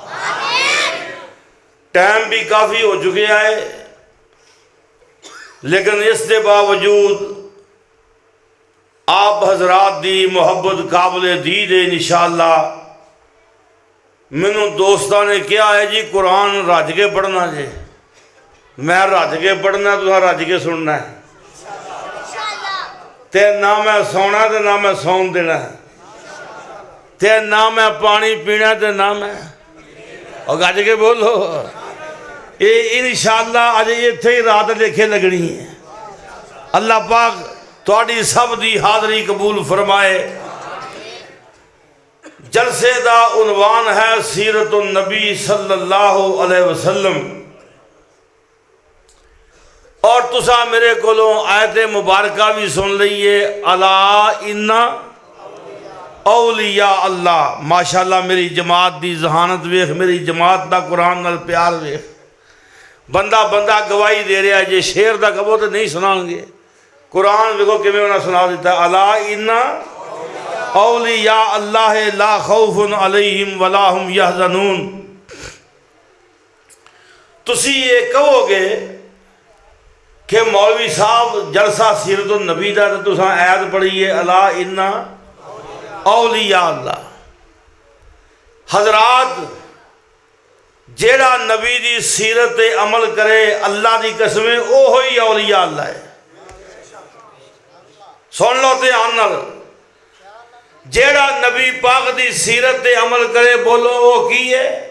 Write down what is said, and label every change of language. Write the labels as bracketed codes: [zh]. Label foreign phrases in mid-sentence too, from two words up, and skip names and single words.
[ur] ٹائم بھی کافی ہو چکے ہے لیکن اس کے باوجود آپ حضرات دی محبت قابل دید ہے. [pa] انشاءاللہ مینوں دوستوں نے کہا ہے جی قرآن رج کے پڑھنا جے. میں رج کے پڑھنا، تم رج کے سننا ہے. تے نہ میں سونا تے نہ میں سون دینا ہے، تے نہ میں پانی پینا تے نہ میں اور گج کے بولو. یہ انشاءاللہ اج ایتھے ہی رات لیکھے لگنی ہے. اللہ پاک تہاڈی سب دی حاضری قبول فرمائے. جلسے دا عنوان ہے سیرت النبی [ar] صلى الله عليه وسلم [pa] اور تسا میرے کولوں آیت مبارکہ بھی سن لئے. [ar] ألا إن أولياء الله. [pa] ماشاءاللہ میری جماعت دی ذہانت ویکھ، میری جماعت دا قرآن نال پیار ویکھ. [ur] بندہ بندہ گواہی دے رہا ہے. [pa] جے شعر دا کہو تو نہیں سنائیں گے. [ur] قرآن دیکھو کیمیں انہیں سنا دیتا ہے. [ar] ألا إن أولياء الله لا خوف عليهم ولا هم يحزنون. [pa] تسی یہ کہو گے کہ مولوی صاحب جلسہ سیرت النبی دا تو تساں آیت پڑھی ہے [ar] ألا إن أولياء الله. [pa] حضرات، جیہڑا نبی دی سیرت عمل کرے اللہ دی قسمیں اوہو ہی [ar] أولياء الله [pa] ہے. سن لو دھیان نال. جیہڑا نبی پاک دی سیرت عمل کرے بولو وہ کی ہے?